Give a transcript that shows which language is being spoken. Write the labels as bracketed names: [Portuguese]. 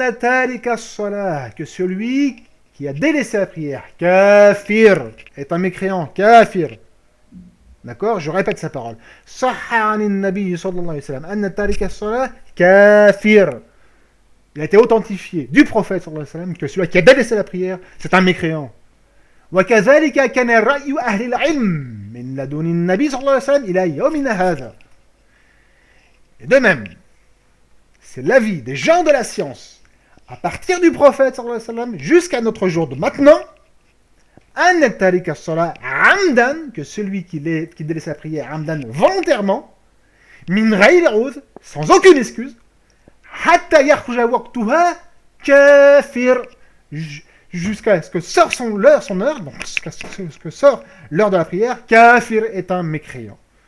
[Arabic] Anna tarika as-salah, [French] que celui qui a délaissé la prière, kafir, est un mécréant, kafir. D'accord? Je répète sa parole. [Arabic] Sahha anin nabi [French] sallallahu alayhi wa sallam. [Arabic] Anna tarika as-salah, kafir. [French] Il a été authentifié du prophète sallallahu alayhi wa sallam que celui qui a délaissé la prière, c'est un mécréant. [Arabic] وكذلك كان رأي أهل العلم من لدن النبي صلى الله عليه وسلم إلى يومنا هذا. [French] Et de même, c'est l'avis des gens de la science à partir du prophète sallallahu alayhi wa sallam jusqu'à notre jour de maintenant. [Arabic] أن تارك الصلاة عمدا, [French] que celui qui délaisse la prière [Arabic] عمدا [French] volontairement, [Arabic] من غير عذر, [French] sans aucune excuse, [Arabic] حتى يخرج وقتها كافر, [French] jusqu'à ce que sort son heure, donc jusqu'à ce que sort l'heure de la prière, kafir est un mécréant.